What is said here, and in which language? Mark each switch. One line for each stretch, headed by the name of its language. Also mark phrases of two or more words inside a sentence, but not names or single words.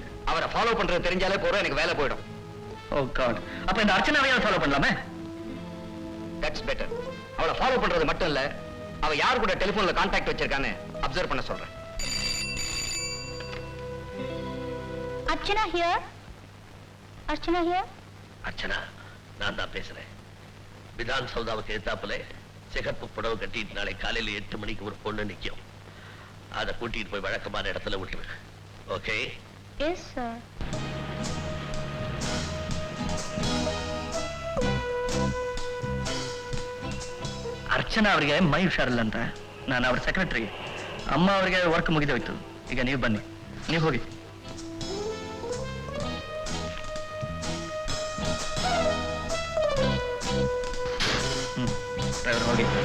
Tamil: அவரை ஃபாலோ பண்றது தெரிஞ்சாலே போறோம், எனக்கு வேலை போயிடும்.
English: Oh God,
Tamil: அப்ப இந்த அர்ச்சனாவையாவது ஃபாலோ பண்ணலாமே?
English: That's better.
Tamil: அவளை ஃபாலோ பண்றது மட்டும் இல்ல, அவ யார் கூட டெலிபோன்ல கான்டாக்ட் வச்சிருக்கான்னு அப்சர்வ் பண்ண சொல்றேன்.
English: Archana here. Archana here.
Tamil: அர்ச்சனா, நான் தான் பேசுறேன். விதான் சௌதாவுக்கு எதிர்த்தாப்புல சிகப்பு புடவை கட்டிட்டு நாளை காலையில 8 மணிக்கு ஒரு பொண்ணு நிக்கும். அதை கூட்டிட்டு போய் வழக்கமான இடத்துல விட்டுரு. ஓகே?
English: Yes, sir.
Kannada: ಅರ್ಚನಾ ಅವರಿಗೆ ಮೈ ಹುಷಾರಿಲ್ಲ ಅಂತ ನಾನು ಅವ್ರ ಸೆಕ್ರೆಟರಿ. ಅಮ್ಮ ಅವರಿಗೆ ವರ್ಕ್ ಮುಗಿದೋಯ್ತು. ಈಗ ನೀವು ಬನ್ನಿ, ನೀವು ಹೋಗಿ. ಡ್ರೈವರ್ ಹೋಗಿ.